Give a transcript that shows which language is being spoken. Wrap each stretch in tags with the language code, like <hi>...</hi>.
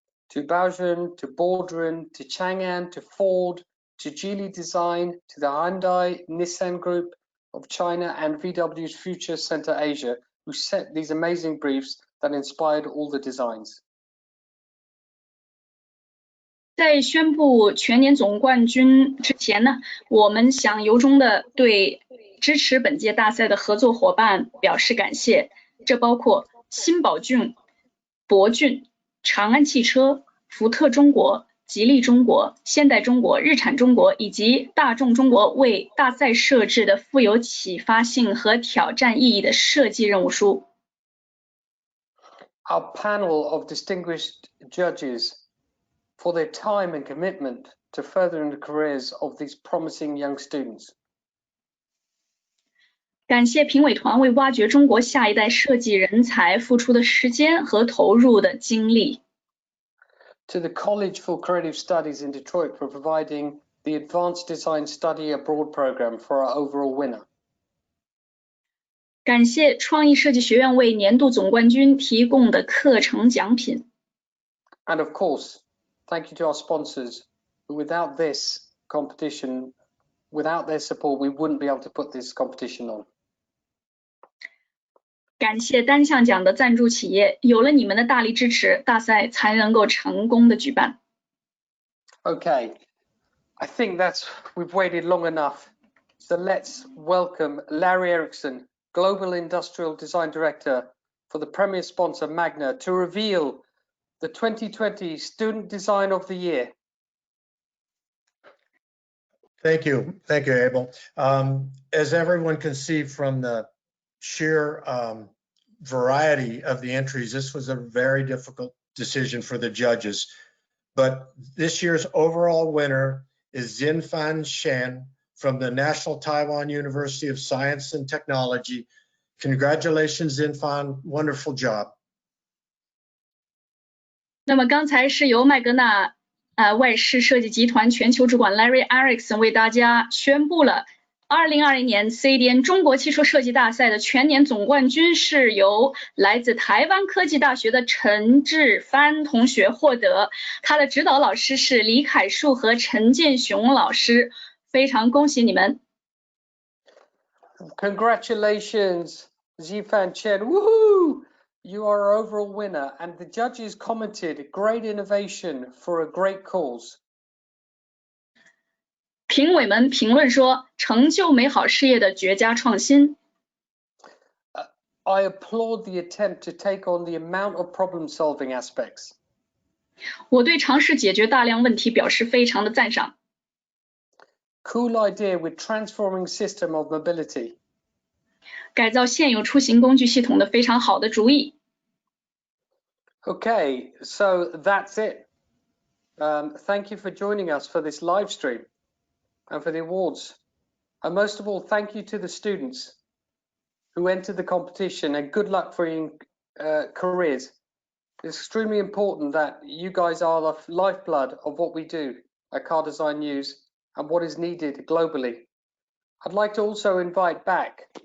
<en>To Baojun, to Baldwin, to Chang'an, to Ford, to Geely Design, to the Hyundai, Nissan Group of China and VW's Future Center Asia, who set these amazing briefs that inspired all the designs.</en> <zh>在宣布全年总冠军之前呢，我们想由衷的对支持本届大赛的合作伙伴表示感谢，这包括新宝骏、博骏、长安汽车、福特中国、吉利中国、现代中国、日产中国以及大众中国为大赛设置的富有启发性和挑战意义的设计任务书。</zh> <en>Our panel of distinguished judges for their time and commitment to furthering the careers of these promising young students.</en> <zh>感谢评委团为挖掘中国下一代设计人才付出的时间和投入的精力。</zh> <en>To the College for Creative Studies in Detroit for providing the Advanced Design Study Abroad program for our overall winner.</en> <zh>感谢创意设计学院为年度总冠军提供的课程奖品。</zh> <en>And of course, thank you to our sponsors, who without this competition, without their support, we wouldn't be able to put this competition on.</en> <zh>感谢单项奖的赞助企业，有了你们的大力支持，大赛才能够成功的举办。</zh> <en>Okay, I think we've waited long enough. So let's welcome Larry Erickson, Global Industrial Design Director for the premier sponsor Magna, to reveal the 2020 Student Design of the Year. Thank you, Abel. As everyone can see from the sheer variety of the entries, this was a very difficult decision for the judges. But this year's overall winner is Xinfan Shen from the National Taiwan University of Science and Technology. Congratulations, Xinfan, wonderful job.</en> <zh>那么刚才是由麦格纳外事设计集团全球主管 Larry Erickson 为大家宣布了2020年 CDN 中国汽车设计大赛的全年总冠军是由来自台湾科技大学的陈志帆同学获得，他的指导老师是李凯树和陈建雄老师，非常恭喜你们。</zh> <en>Congratulations, Xifan Chen. Woohoo! You are our overall winner, and the judges commented, great innovation for a great cause.</en> <zh>评委们评论说，成就美好事业的绝佳创新。</zh> <en>I applaud the attempt to take on the amount of problem-solving aspects.</en> <zh>我对尝试解决大量问题表示非常的赞赏。</zh> <en>Cool idea with transforming system of mobility.</en> <zh>改造现有出行工具系统的非常好的主意。</zh> <en>Okay, so that's it. Thank you for joining us for this live stream and for the awards. And most of all, thank you to the students who entered the competition, and good luck for your careers. It's extremely important that you guys are the lifeblood of what we do at Car Design News and what is needed globally. I'd like to also invite back</en>